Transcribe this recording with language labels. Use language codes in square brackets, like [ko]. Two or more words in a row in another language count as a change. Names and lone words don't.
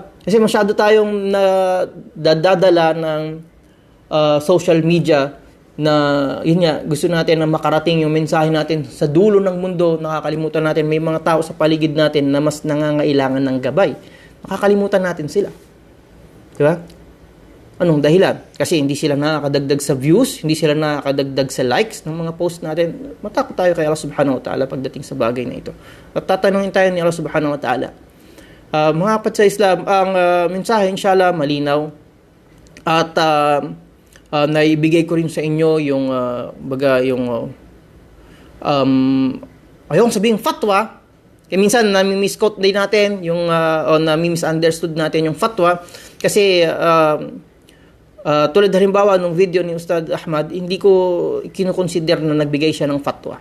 [tl] Kasi masyado tayong dadala ng social media na yun nga, gusto natin na makarating yung mensahe natin sa dulo ng mundo. Nakakalimutan natin may mga tao sa paligid natin na mas nangangailangan ng gabay. Nakakalimutan natin sila. Diba? Anong dahilan? Kasi hindi sila nakakadagdag sa views, hindi sila nakakadagdag sa likes ng mga post natin. Matakot tayo kay Allah [ar] سبحانه وتعالى [tl] pagdating sa bagay na ito. At tatanungin tayo ni Allah [ar] سبحانه وتعالى. [tl] Mga kapatid sa Islam, ang mensahe inshallah malinaw at naibigay ko rin sa inyo yung ayong sabihin fatwa. Kaya minsan nami-misquote din natin yung o nami-misunderstood natin yung fatwa kasi tulad halimbawa nung video ni Ustad Ahmad, hindi ko kinukonsider na nagbigay siya ng fatwa.